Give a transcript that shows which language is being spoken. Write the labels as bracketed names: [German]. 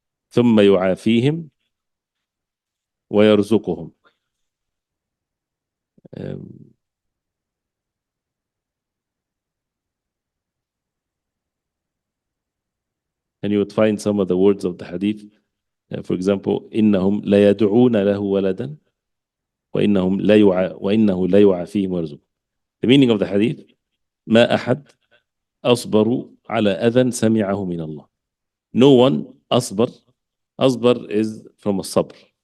[Arabic] ثم يعافيهم ويرزقهم. [English] And you would find some of the words of the hadith. For example, [Arabic] إنهم لا يدعون له ولدا وإنه لا يعافيهم ويرزقهم. [English] The meaning of the hadith: [Arabic] ما أحد أصبر على أذى سمعه من الله. [English] No one أصبر. أصبر is from a sabr.